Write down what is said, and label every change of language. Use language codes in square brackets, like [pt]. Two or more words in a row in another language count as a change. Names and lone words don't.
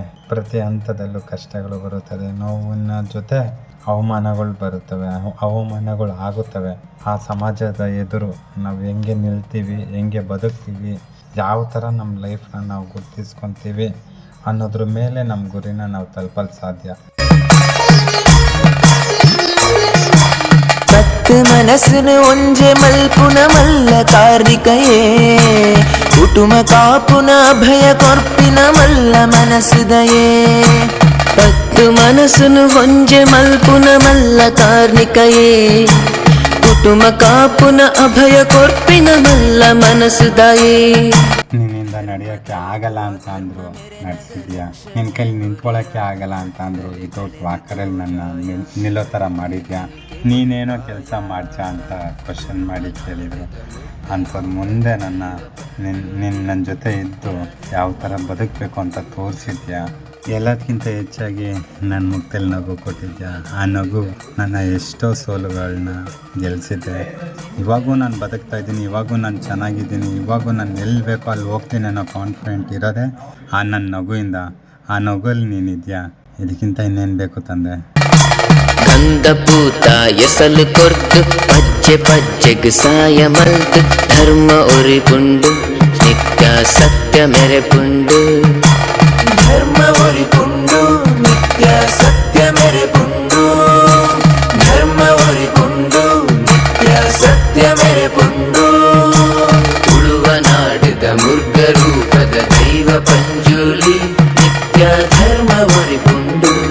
[kn] ಪ್ರತಿ ಹಂತದಲ್ಲೂ ಕಷ್ಟಗಳು ಬರುತ್ತದೆ, ನೋವಿನ ಜೊತೆ ಅವಮಾನಗಳು ಬರುತ್ತವೆ, ಅವಮಾನಗಳು ಆಗುತ್ತವೆ. ಆ ಸಮಾಜದ ಎದುರು ನಾವು ಹೆಂಗೆ ನಿಲ್ತೀವಿ, ಹೆಂಗೆ ಬದುಕ್ತೀವಿ, ಯಾವ ಥರ ನಮ್ಮ ಲೈಫ್ನ ನಾವು ಗುರ್ತಿಸ್ಕೊತೀವಿ ಅನ್ನೋದ್ರ ಮೇಲೆ ನಮ್ಮ ಗುರಿನ ನಾವು ತಲುಪಲು ಸಾಧ್ಯ. [tcy] ಮನಸ್ಸಿನ್ ಒಂಜೆ ಮಲ್ಪುನ ಮಲ್ಲ ಕಾರ್ಣಿಕಯೇ ಕುಟ್ಟುಮ ಕಾಪ್ಪುನ ಅಭಯ ಕೊರ್ಪಿನ ಮಲ್ಲ ಮನಸ್ಸುದಯೇ ಪತ್ತ್ ಮನಸ್ಸಿನ್ ಒಂಜೆ ಮಲ್ಪುನ ಮಲ್ಲ ಕಾರ್ಣಿಕಯೇ ಕುಟುಂಬ ಕಾಪುನ ಅಭಯ ಕೊರ್ಪಿನ ಮಲ್ಲ ಮನಸ್ಸುದಾಯೇ [kn] ನಿನ್ನಿಂದ ನಡೆಯೋಕ್ಕೆ ಆಗಲ್ಲ ಅಂತ ಅಂದರು ನಡೆಸಿದ್ಯಾ, ನಿನ್ನ ಕೈಲಿ ನಿಂತ್ಕೊಳ್ಳೋಕ್ಕೆ ಆಗಲ್ಲ ಅಂತ ಅಂದರು [en] without walker [kn] ನನ್ನ ನಿಲ್ಲೋ ಥರ ಮಾಡಿದ್ಯಾ, ನೀನೇನೋ ಕೆಲಸ ಮಾಡ್ಚಾ ಅಂತ ಕ್ವಶನ್ ಮಾಡಿ ಕೇಳಿದರು. ಅಂಥವ್ರು ಮುಂದೆ ನನ್ನ ಜೊತೆ ಇದ್ದು ಯಾವ ಥರ ಬದುಕಬೇಕು ಅಂತ ತೋರಿಸಿದ್ಯಾ. ಎಲ್ಲದಕ್ಕಿಂತ ಹೆಚ್ಚಾಗಿ ನನ್ನ ಮುಖದಲ್ಲಿ ನಗು ಕೊಟ್ಟಿದ್ಯಾ. ಆ ನಗು ನನ್ನ ಎಷ್ಟೋ ಸೋಲುಗಳನ್ನ ಗೆಲ್ಲಿಸಿದ್ದೆ. ಇವಾಗೂ ನಾನು ಬದುಕ್ತಾ ಇದ್ದೀನಿ, ಇವಾಗೂ ನಾನು ಚೆನ್ನಾಗಿದ್ದೀನಿ, ಇವಾಗೂ ನಾನು ಎಲ್ಲಿ ಬೇಕೋ ಅಲ್ಲಿ ಹೋಗ್ತೀನಿ ಅನ್ನೋ ಕಾನ್ಫಿಡೆಂಟ್ ಇರೋದೆ ಆ ನನ್ನ ನಗುವಿಂದ. ಆ ನಗುವಲ್ಲಿ ನೀನಿದ್ಯಾ, ಇದಕ್ಕಿಂತ ಇನ್ನೇನು ಬೇಕು ತಂದೆ. [tcy] ಗಂಧ ಪೂತ ಎಸಲು ಕೊರ್ತು ಪಜ್ಜೆ ಪಜ್ಜೆಗ್ ಸಾಯ ಮಲ್ತು ಧರ್ಮ ಒರಿಪುಂಡು ನಿತ್ಯ ಸತ್ಯ ಮೆರೆಪುಂಡು ಧರ್ಮ ಒರಿಪುಂಡು ನಿತ್ಯ ಸತ್ಯ ಮೆರೆಪುಂಡು ಧರ್ಮ ಒರಿಪುಂಡು ನಿತ್ಯ ಸತ್ಯ ಮೆರೆಪುಂಡು ಉಳುವ ನಾಡಿದ ಮುರ್ಗ ರೂಪದ ದೈವ ಪಂಜುಲಿ ನಿತ್ಯ ಧರ್ಮ ಒರಿಪುಂಡು